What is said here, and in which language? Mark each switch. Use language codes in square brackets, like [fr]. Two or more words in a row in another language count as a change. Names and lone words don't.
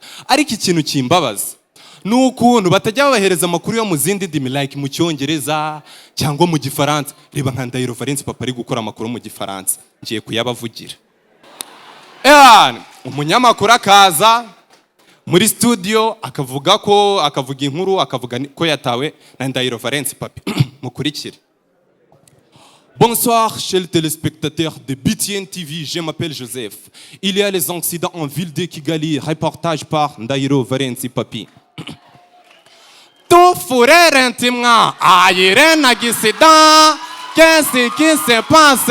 [rw] Ariko ikintu kimbabaza nukuntu batajya babahereza amakuru yo mu zindi ndimi, like mu Cyongereza cyangwa mu Gifaransa. Reba nka Ndahiro Valens Papi ari gukora amakuru mu Gifaransa, ngiye kuyabavugira. Umunyamakuru akaza muri studio akavuga inkuru, akavuga ko yatawe na Ndahiro Valens Papi. Mukurikire. [fr] Bonsoir, chers téléspectateurs de BTN TV, je m'appelle Joseph. Il y a les accidents en ville de Kigali, reportage par Ndahiro Valens Papi. Tout frère intimement, aïe, un accident, qu'est-ce qui se passe?